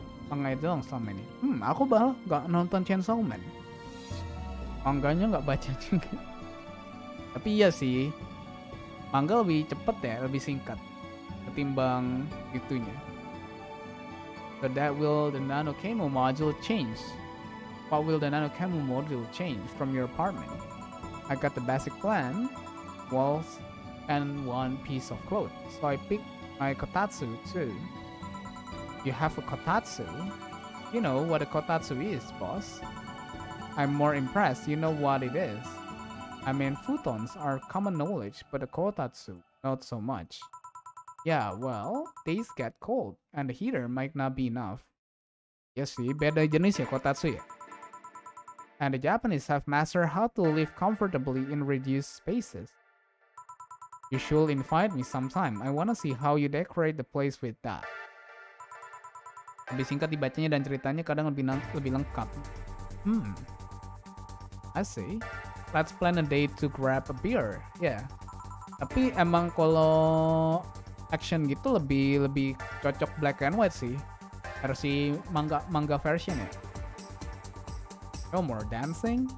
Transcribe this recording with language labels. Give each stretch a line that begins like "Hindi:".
Indonesian: Manga itu doang selama ini. Aku bahal nggak nonton Chainsaw Man. Manganya nggak baca juga. Tapi iya sih, manga lebih cepet ya, lebih singkat ketimbang itunya.
English: So that will the nano camo module change? What will the nano camo module change from your apartment? I got the basic plan, walls, and one piece of clothes. So I picked my kotatsu too. You have a kotatsu? You know what a kotatsu is, boss. I'm more impressed you know what it is. I mean, futons are common knowledge, but a kotatsu, not so much. Yeah, well, days get cold, and the heater might not be enough.
Indonesian: Yes sih, beda jenis ya kotatsu ya.
English: And the Japanese have mastered how to live comfortably in reduced spaces. You should invite me sometime. I wanna see how you decorate the place with that.
Indonesian: Lebih singkat dibacanya dan ceritanya kadang lebih lengkap.
English: I see. Let's plan a date to grab a beer.
Indonesian: Yeah. Tapi emang kalau action gitu lebih cocok black and white sih. Versi manga version ya.
English: No more dancing?